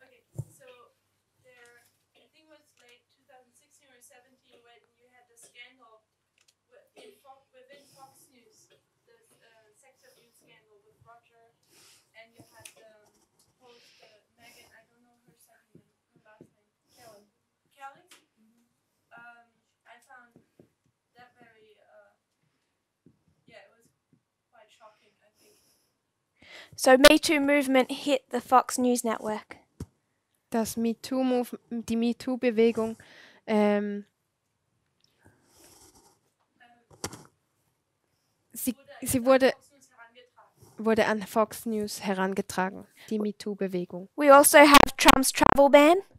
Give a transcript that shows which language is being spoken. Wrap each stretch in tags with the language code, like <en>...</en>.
<en>Okay, so there, I think it was late 2016 or 17 when you had the scandal within Fox News, the sex abuse scandal with Roger, and you had the host Megan, I don't know her second name, her last name, Kelly. Kelly? I found that very, yeah, it was quite shocking, I think. So Me Too movement hit the Fox News network.</en> <de>Das die MeToo-Bewegung sie wurde an Fox News herangetragen, die MeToo-Bewegung.</de> <en>We also have Trump's travel ban.</en>